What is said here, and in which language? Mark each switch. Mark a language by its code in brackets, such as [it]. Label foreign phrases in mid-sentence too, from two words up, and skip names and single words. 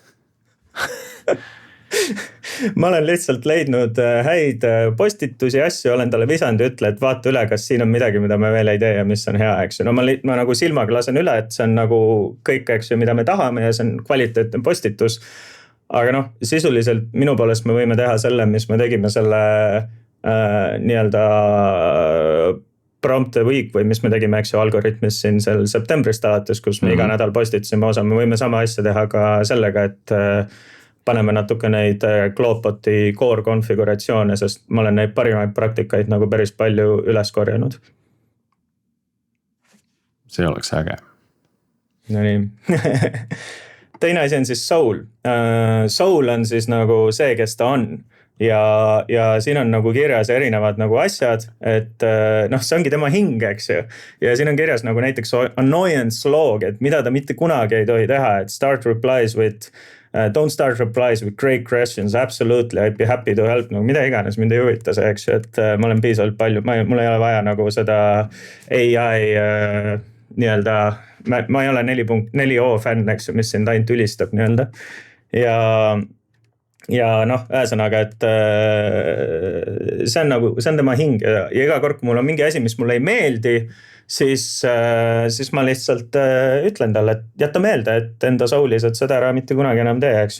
[et] Ma olen lihtsalt leidnud häid postitusi, asju, olen talle visanud ja ütle, et vaata üle, kas siin on midagi, mida me veel ei tee ja mis on hea, eks ju. No ma nagu silmaga lasen üle, et see on nagu kõik, eks ju, mida me tahame ja see on kvaliteetne postitus. Aga noh, sisuliselt minu poolest me võime teha selle, mis me tegime selle nii-öelda [en] prompt a week [et] või mis me tegime, eks ju, algoritmis siin sel septembrist alates, kus me iga nädal postitasime osa. Me võime sama asja teha ka sellega, et paneme natuke neid Glowboti [en] core konfiguratsioone, [et] sest ma olen neid parimaid praktikaid nagu päris palju üles korjanud. See oleks äge. No nii. Teine asi on siis Soul. Soul on siis nagu see, kes ta on. Ja siin on nagu kirjas erinevad nagu asjad, et noh, see ongi tema hing, eks ju. Ja siin on kirjas nagu näiteks [en] annoyance log, [et] et mida ta mitte kunagi ei tohi teha, et [en] don't start replies with great questions, absolutely, I'd be happy to help, [et] nagu mida iganes, mind ei huvita see, eks ju, et ma olen piisavalt palju, mul ei ole vaja nagu seda AI nii-öelda, ma ei ole 4.4o fänn, eks ju, mis sind ainult ülistab nii-öelda. Ja noh, ühesõnaga, et see on tema hing ja iga kord, kui mul on mingi asi, mis mulle ei meeldi, siis ma lihtsalt ütlen talle, et jätta meelde, et enda soulis, et seda ära mitte kunagi enam tee, eks ju.